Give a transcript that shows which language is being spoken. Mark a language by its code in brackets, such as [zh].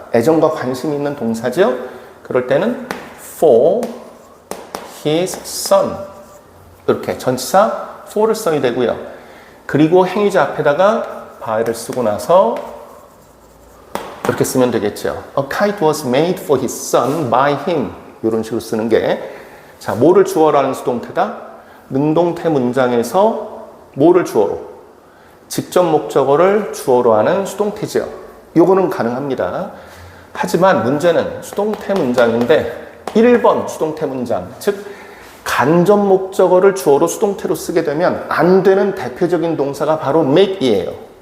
[ko] 애정과 관심이 있는 동사죠. 그럴 때는 [en] for his son [ko] 이렇게 전치사 for를 써야 되고요. 그리고 행위자 앞에다가 by를 쓰고 나서 이렇게 쓰면 되겠죠. [en] A kite was made for his son by him. [ko] 이런 식으로 쓰는 게, 자, 뭐를 주어로 하는 수동태다? 능동태 문장에서 뭐를 주어로? 직접 목적어를 주어로 하는 수동태죠. 요거는 가능합니다. 하지만 문제는 수동태 문장인데 1번 수동태 문장, 즉 간접 목적어를 주어로 수동태로 쓰게 되면 안 되는 대표적인 동사가 바로 make이에요.